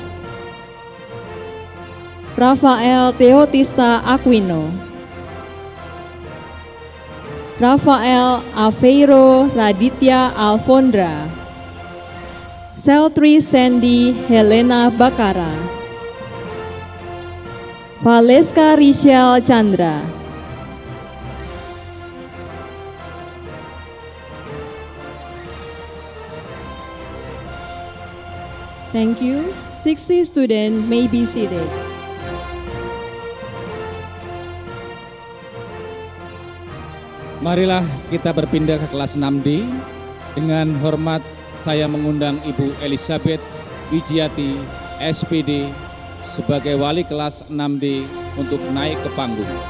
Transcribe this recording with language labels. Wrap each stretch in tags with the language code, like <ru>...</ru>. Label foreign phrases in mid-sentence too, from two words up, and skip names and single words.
<en>Rafael Teotista Aquino, Rafael Aveiro Raditya Alfondra, Seltri Sandy Helena Bakara, Valeska Richelle Chandra, Thank you. 60 students may be seated.</en> <id>Marilah kita berpindah ke kelas 6D. Dengan hormat saya mengundang Ibu Elizabeth Wijiati, SPD, sebagai wali kelas 6D untuk naik ke panggung.</id>